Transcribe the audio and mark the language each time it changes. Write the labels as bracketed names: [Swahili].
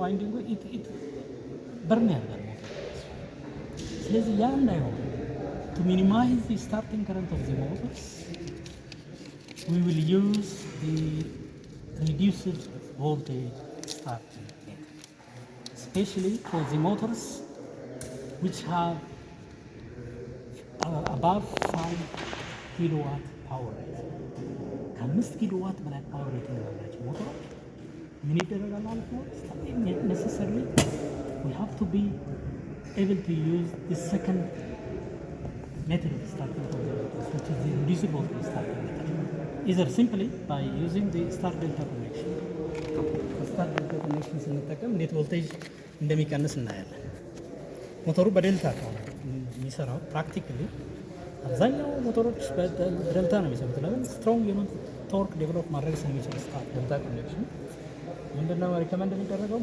[Amharic] ዋይንዲንጉ በርን ያደርጋል ሞተር። ስለዚህ ያ እንዳይሆን [English] to minimize the starting current of the motors we will use the reduced voltage starting meter, especially for the motors which have above 5 kilowatt power rating. [Amharic] ከ5 ኪሎዋት በላይ ፓወር ሬቲንግ ያላቸው ሞተሮች ምን ይደረጋል ማለት ነው? [English] necessarily we have to be able to use the second method of starting the motors, which is the reduced voltage starting method, either simply by using the star delta connection. [Amharic] star delta connection ስንጠቀም እንዴት ቮልቴጅ እንደሚቀንስ እናያለን። ሞተሩ በዴልታ ነው የሚሰራው። ፕራክቲካሊ አብዛኛው ሞተሮች በዴልታ ነው የሚሰሩት። ለምን? ስትሮንግ የሆነ ቶርክ ዴቨሎፕ ማድረግ ስለሚችል ስታር ዴልታ ኮኔክሽን ምንድነው ሪከመንድ የሚደረገው?